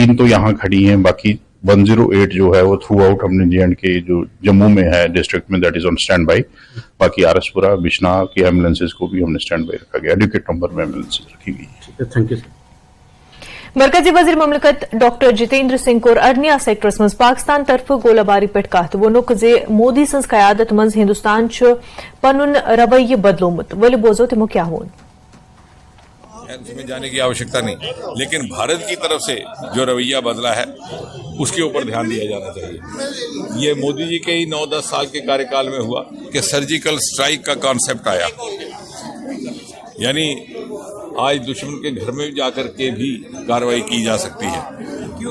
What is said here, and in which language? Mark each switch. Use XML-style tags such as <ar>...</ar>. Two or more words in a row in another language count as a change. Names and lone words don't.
<hi>3 तो यहाँ खड़ी हैं, बाकी 108 जो है वो थ्रू आउट हमने J&K जो जम्मू में है डिस्ट्रिक्ट में</hi> <en>that is on stand by.</en> <hi>बाकी आरएसपुरा बिश्नाह की एम्बुलेंसेज को भी हमने</hi> <en>stand by</en> <hi>रखा गया,</hi> <en>adequate number</en> <hi>में एम्बुलेंसेज रखी गई।</hi> <en>Thank you sir.</en> <ks>मरकजी वजीर ममलिकत डॉक्टर जितेंद्र सिंह कोर अरनिया सेक्टरस मज पाकिस्तान तरफ गोलाबारी पे कत वोनुक जे मोदी सज कयादत मज हिंदुस्तान पनुन रवैये बदलोमुत वली बोजो तमो क्या होन।</ks> <hi>उसमें जाने की आवश्यकता नहीं, लेकिन भारत की तरफ से जो रवैया बदला है उसके ऊपर ध्यान दिया जाना चाहिए। ये मोदी जी के ही 9-10 साल के कार्यकाल में हुआ कि</hi> <en>surgical strike</en> <hi>का कॉन्सेप्ट आया, यानी आज दुश्मन के घर में जाकर के भी कार्रवाई की जा सकती है।</hi>